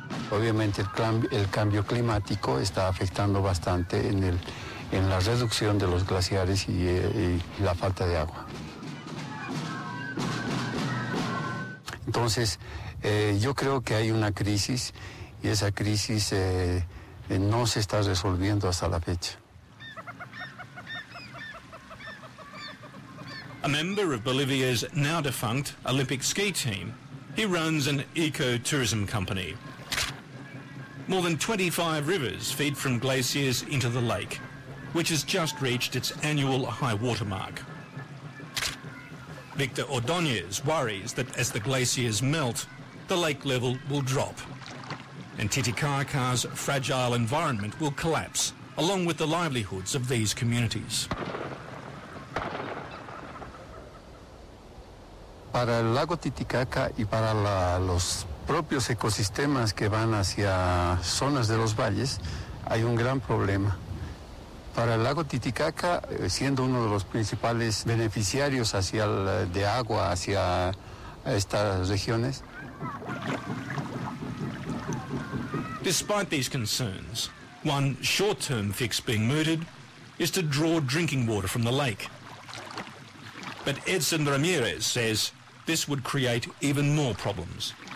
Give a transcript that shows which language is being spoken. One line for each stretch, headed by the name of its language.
Spanish: Obviamente el cambio climático está afectando bastante en la reducción de los glaciares y la falta de agua. Entonces, yo creo que hay una crisis y esa crisis no se está resolviendo hasta la fecha.
English: A member of Bolivia's now defunct Olympic ski team, he runs an eco-tourism company. More than 25 rivers feed from glaciers into the lake, which has just reached its annual high water mark. Victor Ordóñez worries that as the glaciers melt, the lake level will drop, and Titicaca's fragile environment will collapse, along with the livelihoods of these communities.
Spanish: Para el lago Titicaca y para los propios ecosistemas que van hacia zonas de los valles, hay un gran problema. Para el lago Titicaca, siendo uno de los principales beneficiarios de agua hacia estas regiones.
English: Despite these concerns, one short-term fix being mooted is to draw drinking water from the lake. But Edson Ramirez says this would create even more problems.